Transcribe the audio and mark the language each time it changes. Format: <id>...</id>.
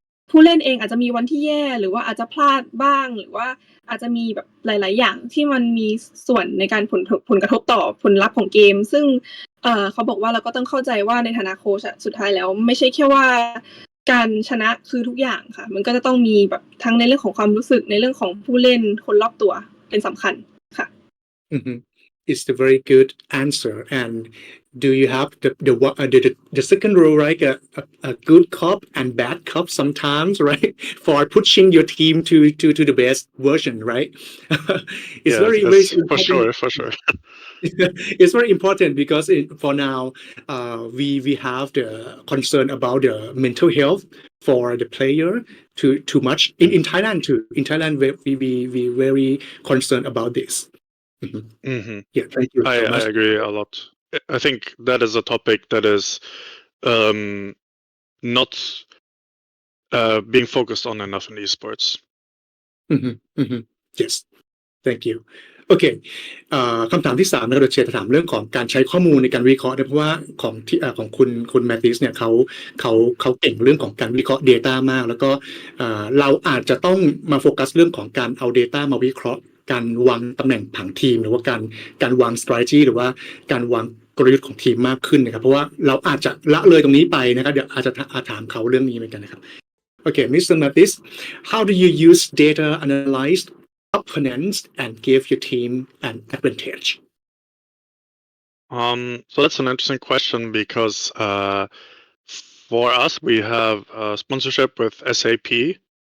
<th>ผู้เล่นเองอาจจะมีวันที่แย่หรือว่าอาจจะพลาดบ้างหรือว่าอาจจะมีแบบหลายๆอย่างที่มันมีส่วนในการผลกระทบต่อผลลัพธ์ของเกมซึ่งเขาบอกว่าเราก็ต้องเข้าใจว่าในฐานะโค้ชสุดท้ายแล้วไม่ใช่แค่ว่าการชนะคือทุกอย่างค่ะมันก็จะต้องมีแบบทั้งในเรื่องของความรู้สึกในเรื่องของผู้เล่นคนรอบตัวเป็นสำคัญค่ะ</th> <en>It's a very good answer. And do you have the second rule, right? A good cop and bad cop sometimes, right? For pushing your team to the best version, right? It's very important. For sure. It's very important because for now, we have the concern about the mental health for the player too much in Thailand too. In Thailand, we very concerned about this. Yeah, thank you. I agree a lot. I think that is a topic that is not being focused on enough in esports. Yes, thank you.</en> <th>โอเคคำถามที่3นะครับเราจะถามเรื่องของการใช้ข้อมูลในการวิเคราะห์เพราะว่าของคุณแมทธิสเนี่ยเขาเก่งเรื่องของการวิเคราะห์ data มากแล้วก็เราอาจจะต้องมาโฟกัสเรื่องของการเอา data มาวิเคราะห์การวางตำแหน่งผังทีมหรือว่าการวาง strategy หรือว่าการวางกลยุทธ์ของทีมมากขึ้นนะครับเพราะว่าเราอาจจะละเลยตรงนี้ไปนะครับเดี๋ยวอาจจะถามเขาเรื่องนี้เหมือนกันนะครับโอเค Mr.</th> <en>Mathis, how do you use data analyze opponents and give your team an advantage? So that's an interesting question because for us we have a sponsorship with SAP.</en>